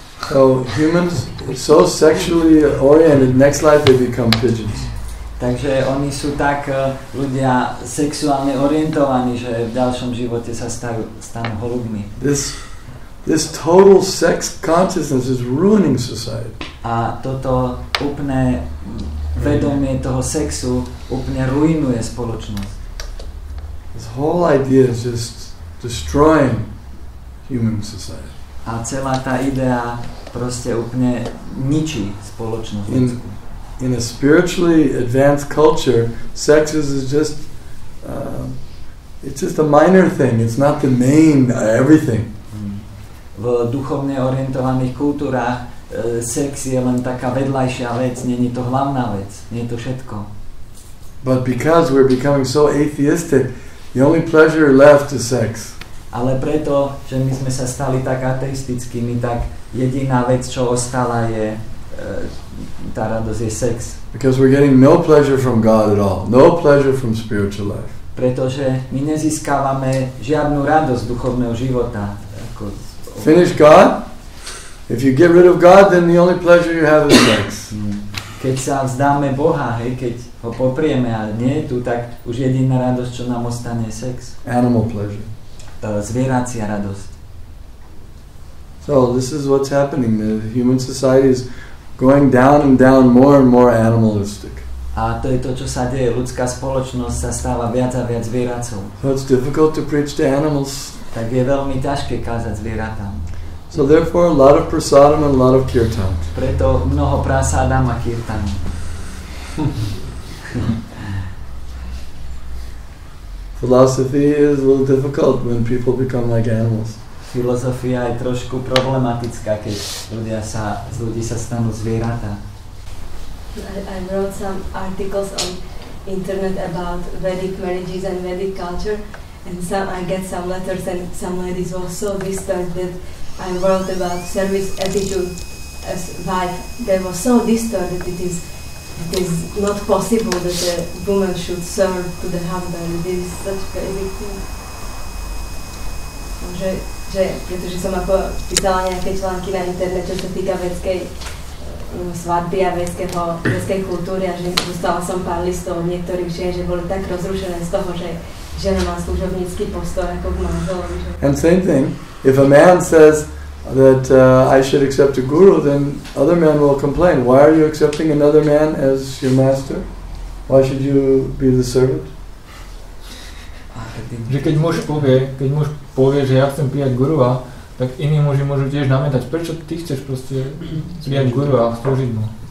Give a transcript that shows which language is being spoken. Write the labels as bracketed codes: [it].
[en] So humans so sexually oriented, next life they become pigeons. [sk] Takže oni sú tak ľudia sexuálne orientovaní, že v ďalšom živote sa stanú holubmi. [en] This total sex consciousness is ruining society. [sk] A toto úplné vedomie toho sexu úplne ruinuje spoločnosť. [en] This whole idea is just destroying human society. [sk] A celá tá idea proste úplne ničí spoločnosť. [en] In a spiritually advanced culture, sex is just it's just a minor thing. It's not the main everything. [sk] V duchovne orientovaných kultúrách sex je len taká vedľajšia vec, nie je to hlavná vec, nie je to všetko. [en] But because we're becoming so atheistic, the only pleasure left is sex. [sk] Ale preto, že my sme sa stali tak ateistickými, tak jediná vec, čo ostala je tá radosť je sex. [en] Because we're getting no pleasure from God at all, no pleasure from spiritual life. [sk] Pretože my nezískávame žiadnu radosť duchovného života. [en] Finish God. If you get rid of God, then the only pleasure you have is sex. [sk] Keď sa vzdáme Boha, keď ho poprieme a nie je tu, tak už jediná radosť, čo nám ostane, je sex. [en] Animal pleasure. [sk] Zvieracia radosť. [en] So this is what's happening. The human society is going down and down, more and more animalistic. [sk] A to je to, čo sa deje. Ľudská spoločnosť sa stáva viac a viac zvieracou. [en] So it's difficult to preach to animals. [sk] Tak je veľmi ťažké kázať zvieratám. [en] So therefore a lot of prasadam and a lot of kirtan. [sk] Preto mnoho prasádam a kirtan. [en] Philosophy is a little difficult when people become like animals. [sk] Filozofia je trošku problematická, keď ľudí sa stanú zvieratá. [en] I wrote some articles on internet about Vedic marriages and Vedic culture, and I get some letters, and some ladies were so disturbed that I wrote about service attitude as wife. They were so disturbed that it is not possible that a woman should serve to the husband. This is such basic thing. [sk] pretože som ako písala nejaké články na internete, čo sa týka vedskej svadby a vedskej kultúry a že dostala som pár listov od niektorých žien, že boli tak rozrušené z toho, že žena má služobnícky postoj ako k manželovi. [en] And same thing, if a man says that I should accept a guru, then other men will complain. Why are you accepting another man as your master? Why should you be the servant? [sk] Že keď muž povie, že ja chcem prijať gurua, tak iní muži môžu tiež namietať, prečo ty chceš proste prijať gurua a slúžiť mu?